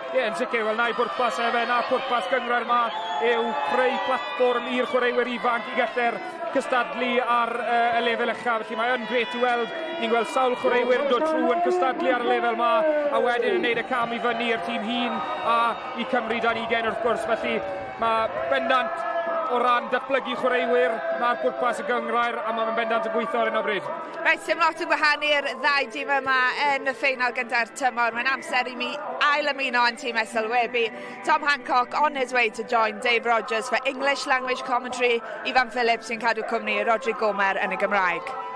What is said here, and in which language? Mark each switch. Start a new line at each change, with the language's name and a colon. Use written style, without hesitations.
Welsh: Ie, yn sicr, wel na'i bwrpas efe, na pwrpas gyngrair yma yw creu platfform i'r chwaraewyr ifanc i gallu'r cystadlu ar y lefel uchaf, felly mae yn gret i weld, ni'n gweld sawl chwaraewyr yn dod trwy yn cystadlu ar y lefel yma, a wedyn yn gwneud y cam i fyny i'r tîm hun a i Cymru Dan Ugen wrth gwrs, felly mae bendant o ran datblygu chwaraewyr, mae'r pwrpas y gyngrair a mae'n bendant yn gweithio ar hyn o bryd. Reit, dim lot yn gwahanu'r ddau dîm yma yn y ffeinal gyda'r tymor. Mae'n amser i mi ail ymuno yn tîm SLWB.
English: Tom Hancock on his way to join Dave Rogers for English language commentary.
Welsh: Ifan Phillips sy'n cadw cwmni Rodri Gomer yn y Gymraeg.